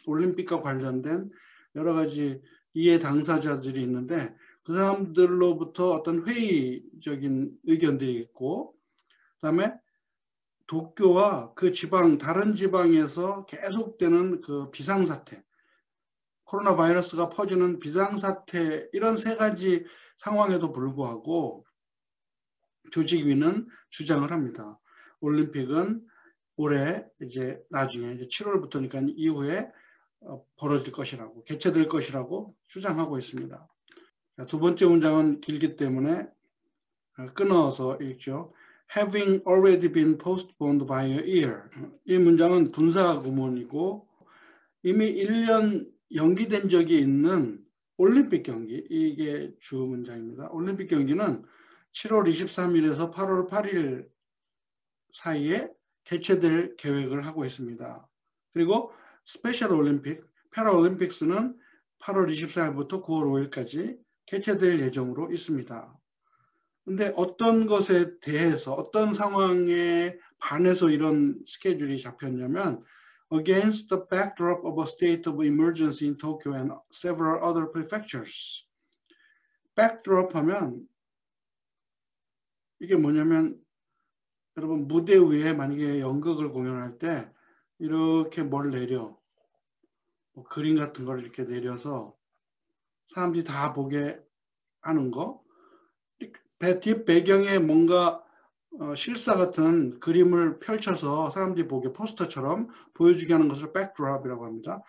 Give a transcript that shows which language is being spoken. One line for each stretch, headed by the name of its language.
Korean: 올림픽과 관련된 여러 가지 이해 당사자들이 있는데 그 사람들로부터 어떤 회의적인 의견들이 있고 그다음에 도쿄와 그 지방, 다른 지방에서 계속되는 그 비상사태, 코로나 바이러스가 퍼지는 비상사태 이런 세 가지 상황에도 불구하고 조직위는 주장을 합니다. 올림픽은 올해 이제 나중에 이제 7월부터니까 이후에 벌어질 것이라고, 개최될 것이라고 주장하고 있습니다. 두 번째 문장은 길기 때문에 끊어서 읽죠.
English: Having already been postponed by a year.
Korean: 이 문장은 분사 구문이고 이미 1년 연기된 적이 있는 올림픽 경기, 이게 주 문장입니다. 올림픽 경기는 7월 23일에서 8월 8일 사이에 개최될 계획을 하고 있습니다. 그리고 스페셜 올림픽, 패러올림픽스는 8월 24일부터 9월 5일까지 개최될 예정으로 있습니다. 근데 어떤 것에 대해서 어떤 상황에 반해서 이런 스케줄이 잡혔냐면
English: against the backdrop of a state of emergency in Tokyo and several other prefectures.
Korean: backdrop 하면 이게 뭐냐면 여러분 무대 위에 만약에 연극을 공연할 때 이렇게 뭘 내려 뭐 그림 같은 걸 이렇게 내려서 사람들이 다 보게 하는 거, 뒷 배경에 뭔가 실사 같은 그림을 펼쳐서 사람들이 보게 포스터처럼 보여주게 하는 것을 백드롭이라고 합니다.